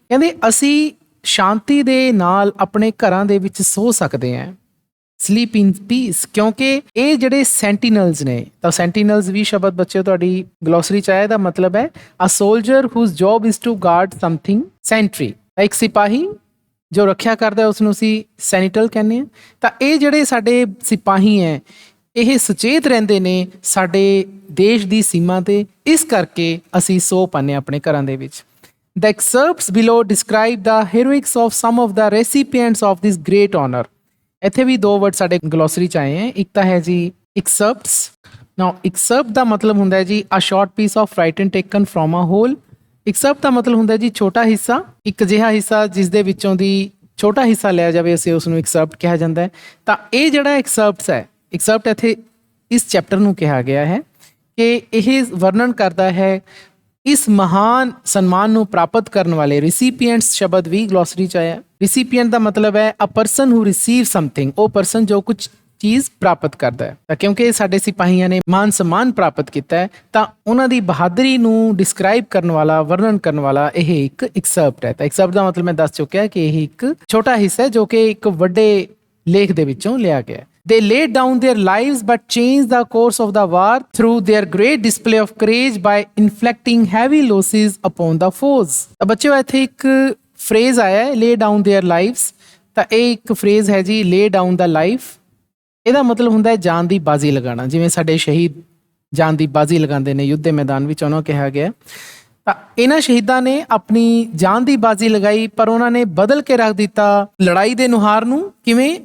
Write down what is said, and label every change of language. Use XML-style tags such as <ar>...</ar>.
<pa>ਕਹਿੰਦੇ ਅਸੀਂ ਸ਼ਾਂਤੀ ਦੇ ਨਾਲ ਆਪਣੇ ਘਰਾਂ ਦੇ ਵਿੱਚ ਸੋ ਸਕਦੇ ਹਾਂ,</pa> <en>sleep in peace,</en> <pa>ਕਿਉਂਕਿ ਇਹ ਜਿਹੜੇ ਸੈਂਟੀਨਲਸ ਨੇ, ਤਾਂ ਸੈਂਟੀਨਲਸ ਵੀ ਸ਼ਬਦ ਬੱਚੇ ਤੁਹਾਡੀ ਗਲੋਸਰੀ ਚ ਆਇਆ, ਦਾ ਮਤਲਬ ਹੈ</pa> <en>a soldier whose job is to guard something</en> <pa>sanitary. ਇੱਕ ਸਿਪਾਹੀ ਜੋ ਰੱਖਿਆ ਕਰਦਾ ਉਸ ਨੂੰ ਅਸੀਂ ਸੈਨੀਟਲ ਕਹਿੰਦੇ ਹਾਂ। ਤਾਂ ਇਹ ਜਿਹੜੇ ਸਾਡੇ ਸਿਪਾਹੀ ਹੈ ਇਹ ਸੁਚੇਤ ਰਹਿੰਦੇ ਨੇ ਸਾਡੇ ਦੇਸ਼ ਦੀ ਸੀਮਾ ਤੇ, ਇਸ ਕਰਕੇ ਅਸੀਂ ਸੋ ਪਾਉਂਦੇ ਹਾਂ ਆਪਣੇ ਘਰਾਂ ਦੇ ਵਿੱਚ।</pa> <en>The excerpts below describe the heroics of some of the recipients of this great honor।</en> <pa>ਇੱਥੇ ਵੀ ਦੋ ਵਰਡ ਸਾਡੇ ਗਲੋਸਰੀ ਚ ਆਏ ਹੈ, ਇੱਕ ਤਾਂ ਹੈ ਜੀ excerpts।</pa> <en>now excerpt</en> <pa>ਦਾ ਮਤਲਬ ਹੁੰਦਾ ਹੈ ਜੀ</pa> <en>a short piece of writing taken from a whole।</en> <pa>excerpt ਦਾ ਮਤਲਬ ਹੁੰਦਾ ਜੀ ਛੋਟਾ ਹਿੱਸਾ, ਇੱਕ ਅਜਿਹਾ ਹਿੱਸਾ ਜਿਸ ਦੇ ਵਿੱਚੋਂ ਦੀ ਛੋਟਾ ਹਿੱਸਾ ਲਿਆ ਜਾਵੇ, ਅਸੀਂ ਉਸ ਨੂੰ excerpt ਕਿਹਾ ਜਾਂਦਾ ਹੈ। ਤਾਂ ਇਹ ਜਿਹੜਾ excerpts ਹੈ, excerpt ਇੱਥੇ ਇਸ ਚੈਪਟਰ ਨੂੰ ਕਿਹਾ ਗਿਆ ਹੈ ਕਿ ਇਹ ਵਰਣਨ ਕਰਦਾ ਹੈ ਇਸ ਮਹਾਨ ਸਨਮਾਨ ਨੂੰ ਪ੍ਰਾਪਤ ਕਰਨ ਵਾਲੇ ਰਿਸੀਪੀਐਂਟਸ ਸ਼ਬਦ ਵੀ ਗਲੋਸਰੀ ਚ ਆਇਆ। ਰਿਸੀਪੀਐਂਟ ਦਾ ਮਤਲਬ ਹੈ</pa> <en>a person who receive something,</en> <pa>ਉਹ ਪਰਸਨ ਜੋ ਕੁਝ ਚੀਜ਼ ਪ੍ਰਾਪਤ ਕਰਦਾ ਹੈ। ਤਾਂ ਕਿਉਂਕਿ ਸਾਡੇ ਸਿਪਾਹੀਆਂ ਨੇ ਮਾਨ ਸਨਮਾਨ ਪ੍ਰਾਪਤ ਕੀਤਾ ਹੈ, ਤਾਂ ਉਹਨਾਂ ਦੀ ਬਹਾਦਰੀ ਨੂੰ ਡਿਸਕ੍ਰਾਈਬ ਕਰਨ ਵਾਲਾ, ਵਰਣਨ ਕਰਨ ਵਾਲਾ ਇਹ ਇੱਕ ਐਕਸਰਪਟ ਹੈ। ਤਾਂ ਐਕਸਰਪਟ ਦਾ ਮਤਲਬ ਮੈਂ ਦੱਸ ਚੁੱਕਿਆ ਕਿ ਇਹ ਇੱਕ ਛੋਟਾ ਹਿੱਸਾ ਹੈ ਜੋ ਕਿ ਇੱਕ ਵੱਡੇ ਲੇਖ ਦੇ ਵਿੱਚੋਂ ਲਿਆ ਗਿਆ।</pa> <en>They laid down their lives but changed the course of the war through their great display of courage by inflicting heavy losses upon the foes।</en> <pa>ਤਾਂ ਬੱਚਿਓ ਇੱਥੇ ਇੱਕ ਫਰੇਜ਼ ਆਇਆ ਹੈ</pa> <en>lay down their lives।</en> <pa>ਤਾਂ ਇਹ ਇੱਕ ਫਰੇਜ਼ ਹੈ ਜੀ</pa> <en>lay down the life।</en> <pa>ਇਹਦਾ ਮਤਲਬ ਹੁੰਦਾ ਹੈ ਜਾਨ ਦੀ ਬਾਜ਼ੀ ਲਗਾਉਣਾ, ਜਿਵੇਂ ਸਾਡੇ ਸ਼ਹੀਦ ਜਾਨ ਦੀ ਬਾਜ਼ੀ ਲਗਾਉਂਦੇ ਨੇ ਯੁੱਧ ਦੇ ਮੈਦਾਨ ਵਿੱਚ, ਉਹਨਾਂ ਕਿਹਾ ਗਿਆ। ਤਾਂ ਇਹਨਾਂ ਸ਼ਹੀਦਾਂ ਨੇ ਆਪਣੀ ਜਾਨ ਦੀ ਬਾਜ਼ੀ ਲਗਾਈ, ਪਰ ਉਹਨਾਂ ਨੇ ਬਦਲ ਕੇ ਰੱਖ ਦਿੱਤਾ ਲੜਾਈ ਦੇ ਨੁਹਾਰ ਨੂੰ। ਕਿਵੇਂ?</pa>